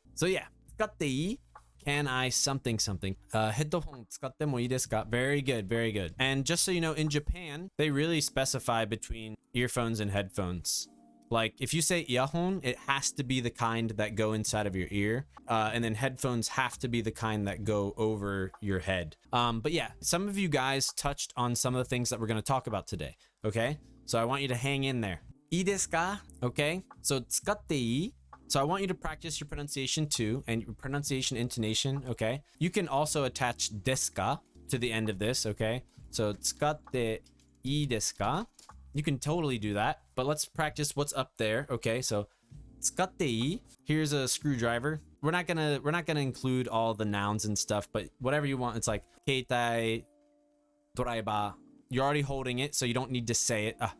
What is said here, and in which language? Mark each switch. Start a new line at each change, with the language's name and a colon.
English: So yeah,
Japanese: 使っていい?
English: Can I something? Headphone
Japanese: 使ってもいいですか?
English: Very good, very good. And just so you know, in Japan, they really specify between earphones and headphones. Like if you say earphone, it has to be the kind that go inside of your ear. And then headphones have to be the kind that go over your head. But yeah, some of you guys touched on some of the things that we're going to talk about today. Okay? So I want you to hang in there.
Japanese: いいですか?Okay? So 使っていい?
English: So I want you to practice your pronunciation too, and your pronunciation intonation, okay? You can also attach desu ka to the end of this, okay?
Japanese: So 使っていいですか?
English: You can totally do that, but let's practice what's up there, okay? So
Japanese: 使っていい?
English: Here's a screwdriver. We're not gonna include all the nouns and stuff, but whatever you want. It's like 携帯 driver. You're already holding it, so you don't need to say it.